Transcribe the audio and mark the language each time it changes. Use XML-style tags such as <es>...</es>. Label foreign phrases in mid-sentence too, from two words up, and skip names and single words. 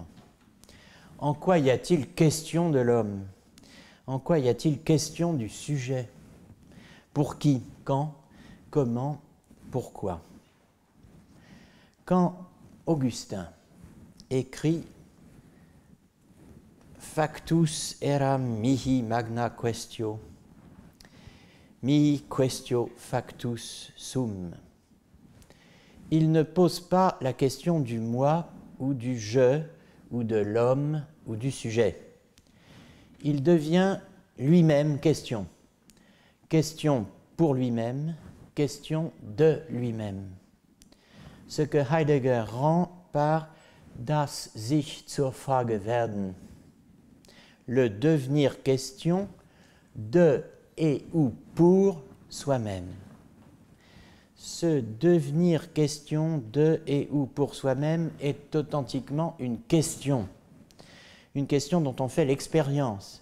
<fr>En quoi y a-t-il question de l'homme? En quoi y a-t-il question du sujet? Pour qui? Quand? Comment? Pourquoi? Quand Augustin écrit</fr> <la>Factus eram mihi magna quaestio, mihi quaestio factus sum.</la> <fr>Il ne pose pas la question du moi ou du je ou de l'homme ou du sujet. Il devient lui-même question. Question pour lui-même, question de lui-même. Ce que Heidegger rend par</fr> <de>das sich zur Frage werden,</de> <fr>le devenir question de et ou pour soi-même. Ce devenir question de et ou pour soi-même est authentiquement une question dont on fait l'expérience.</fr>